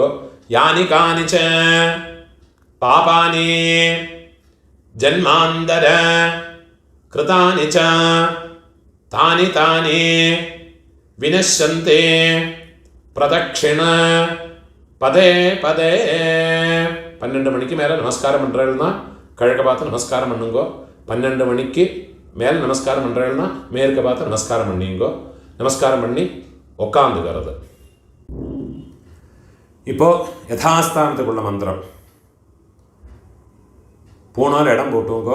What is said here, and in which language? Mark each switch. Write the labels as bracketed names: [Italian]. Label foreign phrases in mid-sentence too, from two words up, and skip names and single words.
[Sanskrit] യാനി കാനിച പാപാനി ജന്മാന്തര കൃതാനി ച താനി താനി വിനശ്യന്തി പ്രദക്ഷിണ പദേ പദേ. [Tamil] 12 மணிக்கு மேலே நமஸ்காரம் பண்றேன்னா கிழக்க பார்த்து நமஸ்காரம் பண்ணுங்கோ. 12 மணிக்கு மேலே நமஸ்காரம் பண்றேன்னா மேற்க பார்த்து நமஸ்காரம் பண்ணிங்கோ. நமஸ்காரம் பண்ணி உட்காந்துக்கிறது. இப்போ யதாஸ்தானத்துக்குள்ள மந்திரம் பூணால் இடம் போட்டுங்கோ.